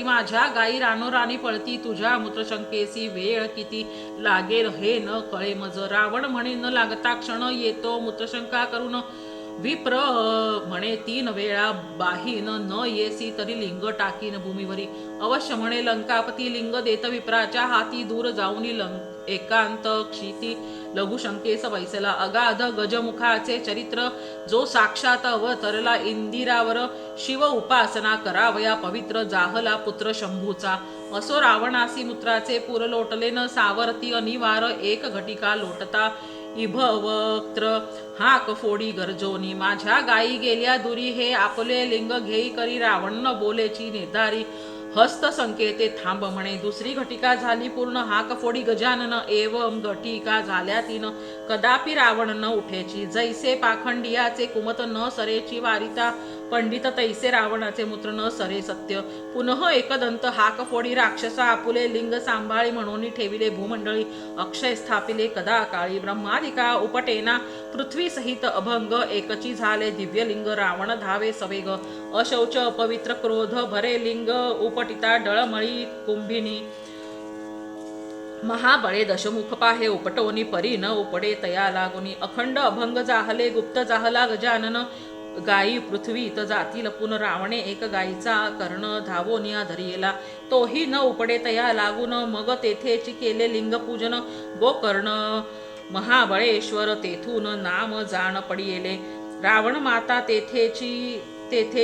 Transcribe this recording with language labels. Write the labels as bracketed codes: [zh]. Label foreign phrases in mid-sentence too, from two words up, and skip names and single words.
[mr] माझ्या गायी रानोराणी पळती तुझ्या मूत्रशंकेसी वेळ किती लागेल हे न कळे मज रावण म्हणे न लागता क्षण येतो मूत्रशंका करून विप्र म्हणे 3 वेळा बाहीन न येसी तरी लिंग टाकीन भूमीवरी अवश्य म्हणे लंकापती लिंग देत विप्राच्या हाती दूर जाऊनी एकांत क्षिती लघुशंकेस बैसला अगाध गजमुखाचे चरित्र जो साक्षात अवतरला इंदिरावर शिव उपासना करावया पवित्र जाहला पुत्र शंभूचा असो रावणासी मूत्राचे पुर लोटले न सावरती अनिवार एक घटिका लोटता इभवक्त्र हाक फोडी गरजोनी माझ्या गायी गेल्या दुरी हे आपले लिंग घेई करी रावण न बोलेची निर्धारी हस्त संकेते थांब म्हणे दुसरी घटिका झाली पूर्ण हाक फोडी गजानन एवं घटिका झाल्या तीन कदापि रावण न उठेची जैसे पाखंडियाचे कुमत न सरेची वारिता पंडित तैसे रावणाचे मूत्र न सरे सत्य पुनः एकदंत हाक फोडी राक्षसा आपुले लिंग सांभाळी म्हणून ठेविले भूमंडळी अक्षय स्थापिले कदा काळी ब्रह्मादिका उपटेना पृथ्वी सहित अभंग एकची झाले दिव्यलिंग रावण धावे सवेग अशौच अपवित्र क्रोध भरे लिंग उपटिता डळमळी कुंभिनी महाबळे दशमुख पाहे उपटोनी परी न उपडे तया लागुनी अखंड अभंग जाहले गुप्त जाहला गजानन गायी पृथ्वीत जाती लपून रावणे एक गायीचा कर्ण धावोनिया धरियेला तोही न उपडे तया लागून मग तेथेची केले लिंगपूजन गोकर्ण महाबळेश्वर तेथून नाम जाण पडियेले रावण माता तेथे